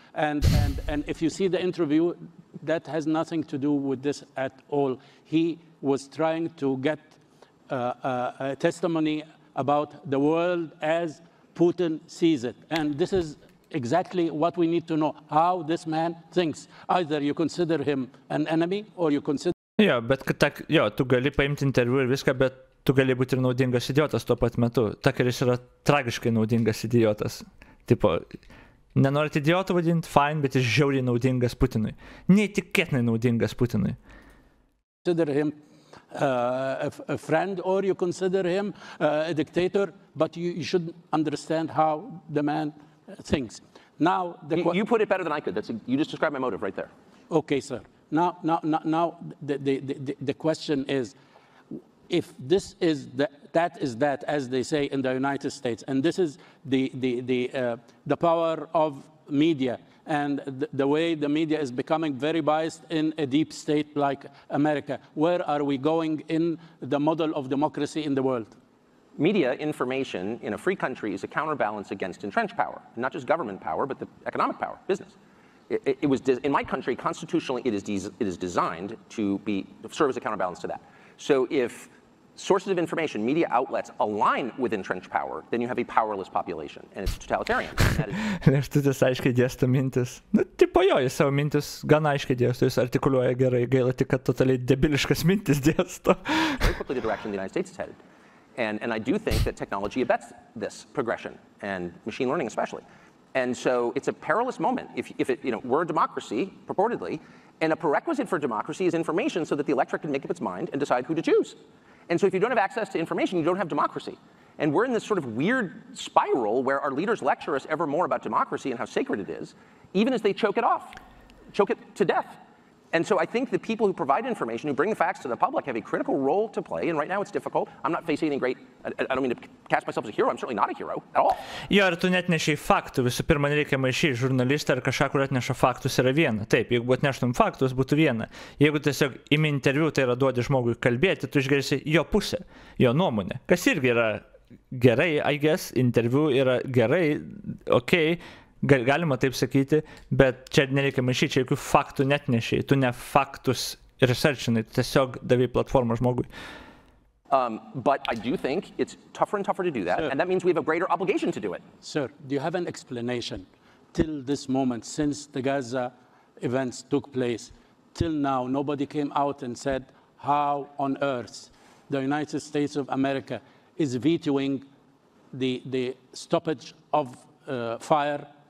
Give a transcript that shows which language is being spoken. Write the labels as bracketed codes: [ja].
[en] And if you see the interview, that has nothing to do with this at all. He was trying to get a testimony about the world as Putin sees it. And this is exactly what we need to know, how this man thinks. Either you consider him an enemy or you consider... [lt] Jo, bet tu gali paimti interviu ir viską, bet tu gali būti ir naudingas idiotas tuo pat metu. Tuckeris yra tragiškai naudingas idiotas. Tipo, nenorit idiotų vadinti, fine, bet jis žiauriai naudingas Putinui. Neįtikėtinai naudingas Putinui. [en] Consider him a friend, or you consider him a dictator, but you should understand how the man thinks. Now, you put it better than I could. You just described my motive right there. Okay, sir. Now the question is, if this is that, as they say in the United States, and this is the power of media, and the way the media is becoming very biased in a deep state like America, where are we going in the model of democracy in the world? Media information in a free country is a counterbalance against entrenched power, not just government power, but the economic power, business. It was in my country, constitutionally, it is designed to serve as a counterbalance to that. So if sources of information, media outlets, align with entrenched power, then you have a powerless population, and it's totalitarian. [lt] Lėkštutis aiškiai dėsto mintis. Tipo jo, jis savo mintis gana aiškiai dėsto, jis artikuliuoja gerai, gaila tik, kad totaliai debiliškas mintis dėsto. [en] Very quickly the direction the United States is headed. And I do think that technology abets this progression, and machine learning especially. And so it's a perilous moment. If we're a democracy, purportedly, and a prerequisite for democracy is information so that the electorate can make up its mind and decide who to choose. And so if you don't have access to information, you don't have democracy. And we're in this sort of weird spiral where our leaders lecture us ever more about democracy and how sacred it is, even as they choke it to death. And so I think the people who provide information, who bring the facts to the public, have a critical role to play. And right now it's difficult. I'm not facing any great, I don't mean to cast myself as a hero. I'm certainly not a hero at all. [lt] Jo, ir tu net nešiai faktų. Visų pirma, nereikia maišyti žurnalistą ar kažką, kur atneša faktus, yra viena. Taip, jeigu atneštum faktus, būtų viena. Jeigu tiesiog imi interviu, tai yra duodi žmogui kalbėti, tu išgirsi jo pusę, jo nuomonę. Kas irgi yra gerai, [en] I guess, [lt] interviu yra gerai, okei. Galima taip sakyti, bet čia nereikia maišyti, čia jokių faktų net nešiai. Tu ne faktus researchinai, tu tiesiog davai platformą žmogui. [en] But I do think it's tougher and tougher to do that, sir, and that means we have a greater obligation to do it. Sir, do you have an explanation till this moment, since the Gaza events took place, till now, nobody came out and said how on earth the United States of America is vetoing the stoppage of fire?